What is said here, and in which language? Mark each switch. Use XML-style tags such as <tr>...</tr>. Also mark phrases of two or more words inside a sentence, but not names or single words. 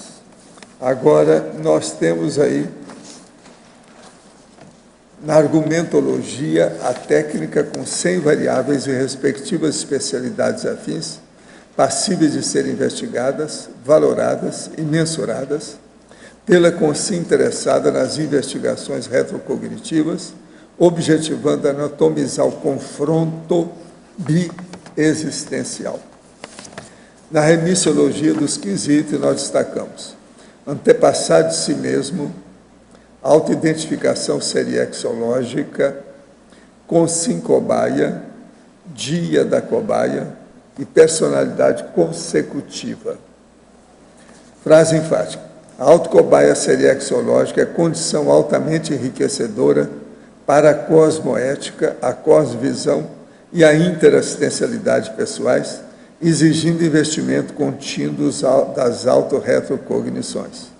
<pt>Agora, nós temos aí na argumentologia, a técnica com 100 variáveis e respectivas especialidades afins, passíveis de serem investigadas, valoradas e mensuradas pela consciência interessada nas investigações retrocognitivas, objetivando anatomizar o confronto biexistencial. Na remissiologia dos 15 itens, nós destacamos antepassado de si mesmo, autoidentificação seriexológica, consincobaia, dia da cobaia e personalidade consecutiva. Frase enfática. A autocobaia seriexológica é condição altamente enriquecedora para a cosmoética, a cosmovisão e a interassistencialidade pessoais, exigindo investimento contínuo das autorretrocognições.</pt>